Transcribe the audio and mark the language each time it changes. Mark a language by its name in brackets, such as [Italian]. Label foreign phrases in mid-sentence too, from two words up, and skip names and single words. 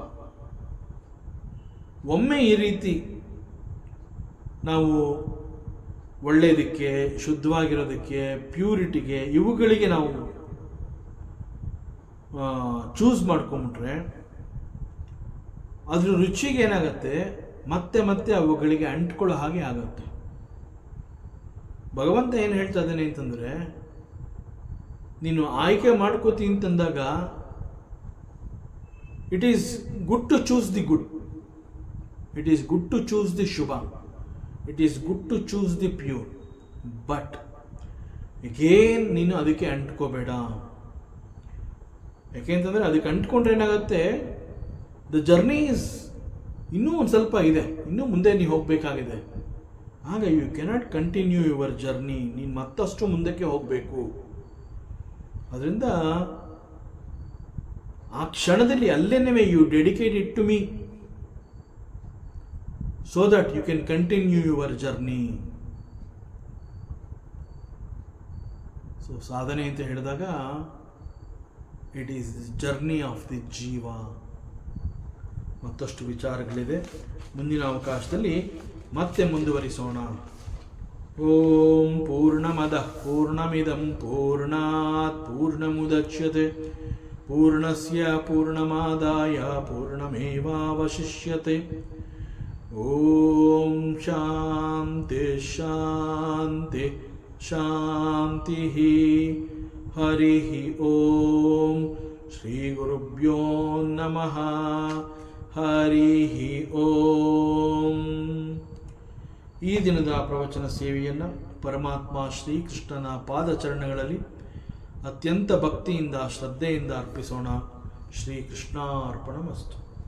[Kannada] ಒಮ್ಮೆ ಈ ರೀತಿ ನಾವು ಒಳ್ಳೆಯದಕ್ಕೆ, ಶುದ್ಧವಾಗಿರೋದಕ್ಕೆ, ಪ್ಯೂರಿಟಿಗೆ, ಇವುಗಳಿಗೆ ನಾವು ಚೂಸ್ ಮಾಡ್ಕೊಂಬಿಟ್ರೆ ಅದ್ರ ರುಚಿಗೆ ಏನಾಗುತ್ತೆ, ಮತ್ತೆ ಮತ್ತೆ ಅವುಗಳಿಗೆ ಅಂಟ್ಕೊಳ್ಳೋ ಹಾಗೆ ಆಗುತ್ತೆ. ಭಗವಂತ ಏನು ಹೇಳ್ತಾ ಇದ್ದಾನೆ ಅಂತಂದರೆ, ನೀನು ಆಯ್ಕೆ ಮಾಡ್ಕೋತಿ ಅಂತಂದಾಗ [English] it is good to choose the good, it is good to choose the ಶುಭ, it is good to choose the pure. but again [Kannada] ನೀನು ಅದಕ್ಕೆ ಅಂಟ್ಕೋಬೇಡ. ಯಾಕೆಂತಂದರೆ ಅದಕ್ಕೆ ಅಂಟ್ಕೊಂಡ್ರೆ ಏನಾಗುತ್ತೆ, [English] the journey is [Kannada] ಇನ್ನೂ ಒಂದು ಸ್ವಲ್ಪ ಇದೆ, ಇನ್ನೂ ಮುಂದೆ ನೀವು ಹೋಗಬೇಕಾಗಿದೆ. [English] ಆಗ you cannot continue your journey. [Kannada] ನೀನು ಮತ್ತಷ್ಟು ಮುಂದಕ್ಕೆ ಹೋಗಬೇಕು. ಅದರಿಂದ ಆ ಕ್ಷಣದಲ್ಲಿ ಅಲ್ಲೇನೇ [English] you dedicate it to me so that you can continue your journey. ಸೊ [Kannada] ಸಾಧನೆ ಅಂತ ಹೇಳಿದಾಗ [English] it is journey of the ಜೀವ. [Kannada] ಮತ್ತಷ್ಟು ವಿಚಾರಗಳಿದೆ, ಮುಂದಿನ ಅವಕಾಶದಲ್ಲಿ ಮತ್ತೆ ಮುಂದುವರಿಸೋಣ. [Sanskrit] ಓಂ ಪೂರ್ಣಮದಃ ಪೂರ್ಣಮಿದಂ ಪೂರ್ಣಾತ್ ಪೂರ್ಣಮುದಚ್ಯತೆ ಪೂರ್ಣಸ್ಯ ಪೂರ್ಣಮಾದಾಯ ಪೂರ್ಣಮೇವಾವಶಿಷ್ಯತೆ. ಓಂ ಶಾಂತಿ ಶಾಂತಿ ಶಾಂತಿ. ಹರಿ ಓಂ ಶ್ರೀ ಗುರುಭ್ಯೋ ನಮಃ. ಹರಿ ಓಂ. [Kannada] ಈ ದಿನದ ಪ್ರವಚನ ಸೇವೆಯನ್ನು ಪರಮಾತ್ಮ ಶ್ರೀಕೃಷ್ಣನ ಪಾದಚರಣಗಳಲ್ಲಿ ಅತ್ಯಂತ ಭಕ್ತಿಯಿಂದ ಶ್ರದ್ಧೆಯಿಂದ ಅರ್ಪಿಸೋಣ. [Sanskrit] ಶ್ರೀಕೃಷ್ಣಾರ್ಪಣಮಸ್ತು.